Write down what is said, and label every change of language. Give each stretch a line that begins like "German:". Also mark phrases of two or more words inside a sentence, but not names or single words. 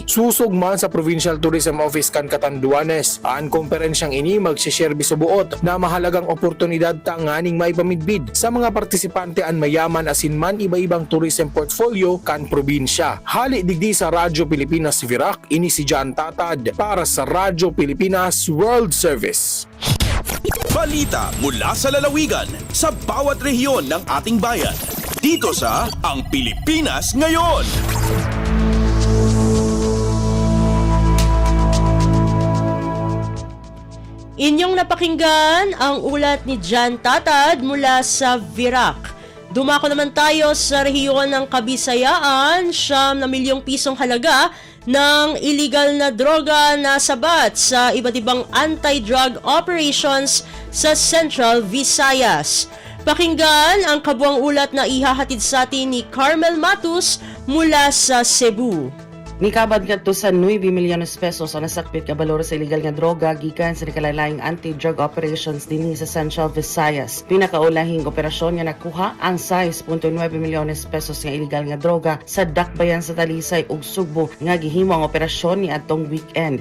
Bikol: Susugman sa Provincial Tourism Office kan Catanduanes, ang komperensyang ini magsishare bisubuot na mahalagang oportunidad tanganing maipamidbid sa mga partisipante ang mayaman asin man iba-ibang
English: tourism portfolio
Bikol: kan probinsya. Hali digdi sa Radyo Pilipinas Virac, ini si John Tatad para sa Radyo Pilipinas World Service.
Filipino: Balita mula sa lalawigan sa bawat rehiyon ng ating bayan. Dito sa Ang Pilipinas Ngayon. Inyong napakinggan ang ulat ni John Tatad mula sa Virac. Dumako naman tayo sa rehiyon ng Kabisayaan, 9 milyong pisong halaga ng illegal na droga na sabat sa iba't ibang
English: anti-drug operations
Filipino: sa Central Visayas. Pakinggan ang kabuang ulat na ihahatid sa atin ni Carmel Matus mula sa Cebu.
Cebuano: Mikabad ngadto sa 9 milyones pesos ang nasakpit ka balor sa illegal nga droga gikan sa nakalaylaing
English: anti-drug operations
Cebuano: dinhi sa Central Visayas. Pinakaulahing operasyon nga nakuha ang 6.9 milyones pesos nga illegal nga droga sa dakbayan sa Talisay ug Sugbo nga gihimo ang operasyon ni atong weekend.